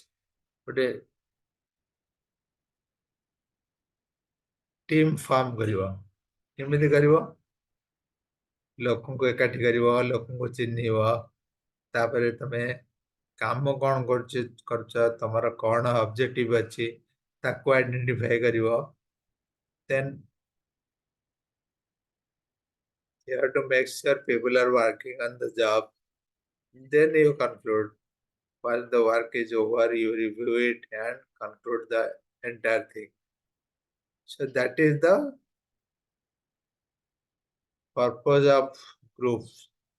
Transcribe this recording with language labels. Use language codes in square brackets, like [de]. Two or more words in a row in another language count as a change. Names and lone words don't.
[or] ଗୋଟେ [en] team form [or] କରିବ। କେମିତି କରିବ? ଲୋକଙ୍କୁ ଏକାଠି କରିବ, ଲୋକଙ୍କୁ ଚିହ୍ନିବ, ତାପରେ ତମେ କାମ କଣ କରୁଛ, ତମର କଣ ଅବଜେକ୍ଟିଭ ଅଛି, ତାକୁ ଆଇଡେଣ୍ଟିଫାଏ କରିବ। [en] ଦେନ୍ you have to make sure people are working on the job. Then you conclude. While the work is over, you review it and conclude the entire thing. So that is the purpose of groups.